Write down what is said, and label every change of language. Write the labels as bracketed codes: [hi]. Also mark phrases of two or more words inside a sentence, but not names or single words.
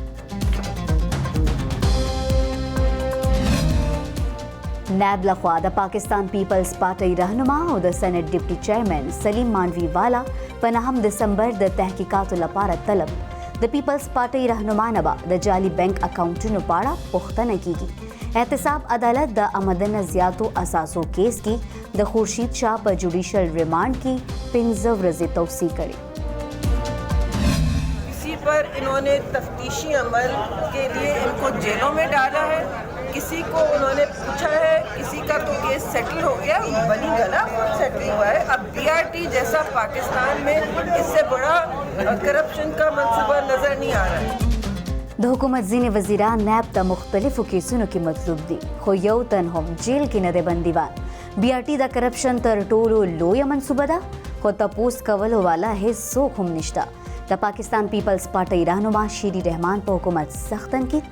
[ps] نیب لخوا د پاکستان پیپلز پارټۍ رهنما او د سینټ ډیپټي چیئرمین سلیم مانوی والا په 9 دسمبر د تحقیقاتو لپاره طلب. د پیپلز پارټۍ رهنما نه به د جعلي بینک اکاونټونو په اړه پوښتنه کیږي. احتساب عدالت د آمدنه زیاتو اساسو کیس کې د خورشید شاه په جوډیشل ریمانډ کې 15 ورځې توسیع کړي. [ur] کسی پر انہوں نے تفتیشی عمل کے لیے ان کو جیلوں میں ڈالا ہے، کسی کو انہوں نے پوچھا ہے، کسی کا تو کیس سیٹل ہو گیا، بنی گلہ سیٹل ہوا ہے. اب BRT جیسا پاکستان میں اس سے بڑا کرپشن کا منصوبہ نظر نہیں آ رہا ہے. [ps] د حکومت ځینې وزیران نیب ته مختلفو کیسونو کې مطلوب دي، خو یو تن هم جیل کې نه دی بندیوان. BRT د کرپشن تر ټولو لویه منصوبه ده، خو تپوس کولو والا هیڅ څوک هم نشته. د پاکستان پیپلز پارټۍ رهنما شیری رحمان په حکومت سخت تنقید.